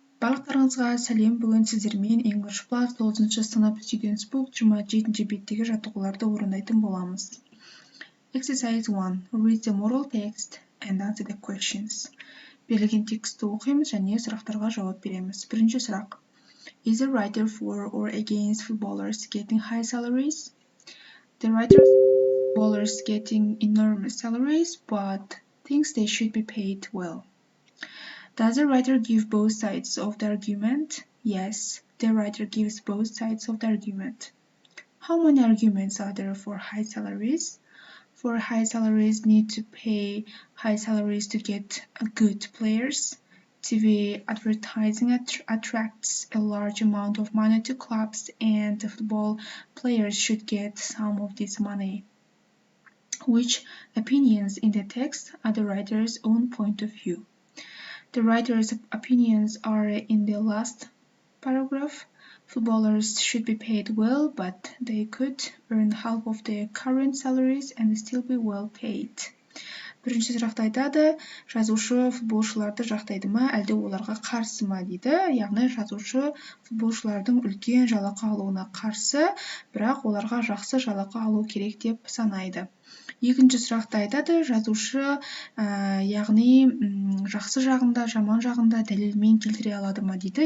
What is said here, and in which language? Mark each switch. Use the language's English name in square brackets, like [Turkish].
[Kazakh] Барлықтарыңызға сәлем. Бүгін сіздермен English Plus 9-шы сынып Discourse 27-ші беттегі жаттығуларды орындайтын боламыз. [English] Exercise 1. Read the moral text and answer the questions. Берілген текстті оқимыз және сұрақтарға жауап береміз. Бірінші сұрақ. Is the writer for or against footballers getting high salaries? The writer footballers getting enormous salaries but thinks they should be paid well. Does the writer give both sides of the argument? Yes, the writer gives both sides of the argument. How many arguments are there for high salaries? For high salaries need to pay high salaries to get good players. TV advertising attracts a large amount of money to clubs and the football players should get some of this money. Which opinions in the text are the writer's own point of view? The writer's opinions are in the last paragraph. Footballers should be paid well, but they could earn half of their current salaries and still be well paid. [Kazakh] Бірінші сұрақта айтады, жазушы футболшыларды жақтайды ма, әлде оларға қарсы ма дейді. Яғни жазушы футболшылардың үлкен жалақы алуына қарсы, бірақ оларға жақсы жалақы алу керек деп санайды. Екінші сұрақта айтады, жазушы яғни жақсы жағында, жаман жағында дәлелмен келтіре алады ма дейді.